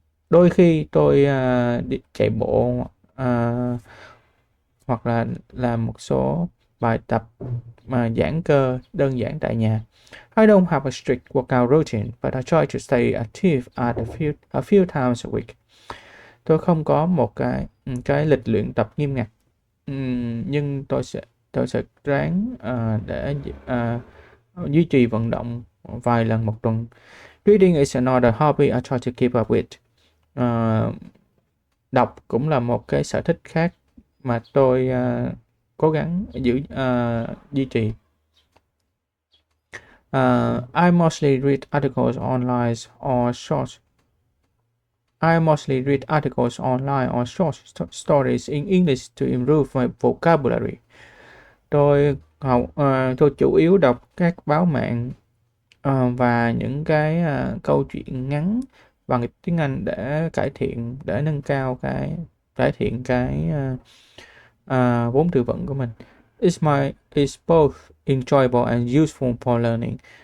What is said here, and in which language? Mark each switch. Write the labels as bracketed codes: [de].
[vi] Đôi khi tôi đi chạy bộ hoặc là làm một số bài tập giãn cơ đơn giản tại nhà. [en] I don't have a strict workout routine, but I try to stay active at a few times a week. [vi] Tôi không có một cái lịch luyện tập nghiêm ngặt, nhưng tôi sẽ ráng để duy trì vận động vài lần một tuần. [en] Reading is another hobby I try to keep up with. [vi] Ờ, Đọc cũng là một cái sở thích khác mà tôi cố gắng duy trì. [en] I mostly read articles online or short. I mostly read articles online or short stories in English to improve my vocabulary. [vi] Tôi chủ yếu đọc các báo mạng và những cái câu chuyện ngắn bằng tiếng Anh để nâng cao cải thiện cái vốn từ vựng của mình. [en] It's both enjoyable and useful for learning.